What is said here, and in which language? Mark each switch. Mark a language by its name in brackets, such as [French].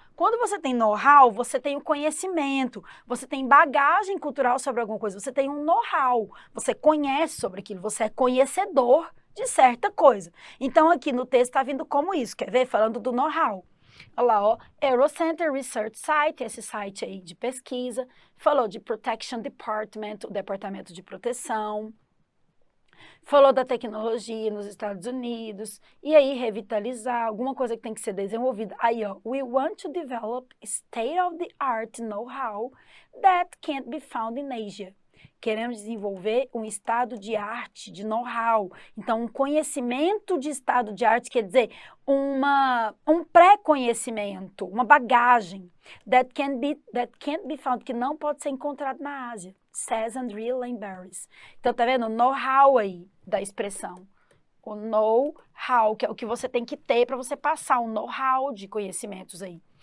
[Portuguese] Quando você tem know-how, você tem o conhecimento, você tem bagagem cultural sobre alguma coisa, você tem um know-how, você conhece sobre aquilo, você é conhecedor de certa coisa. Então, aqui no texto está vindo como isso, quer ver? Falando do know-how. Olha lá, ó, Eurocenter Research Site, esse site aí de pesquisa, falou de Protection Department, o Departamento de Proteção, falou da tecnologia nos Estados Unidos, e aí revitalizar, alguma coisa que tem que ser desenvolvida. Aí, ó, [English] we want to develop state-of-the-art know-how that can't be found in Asia. [Portuguese] Queremos desenvolver um estado de arte, de know-how. Então, um conhecimento de estado de arte quer dizer um pré-conhecimento, uma bagagem [English] that can't be found, [Portuguese] que não pode ser encontrado na Ásia, says Andrea Lane Barris. Então, tá vendo o know-how aí da expressão. O know-how, que é o que você tem que ter para você passar, um know-how de conhecimentos aí.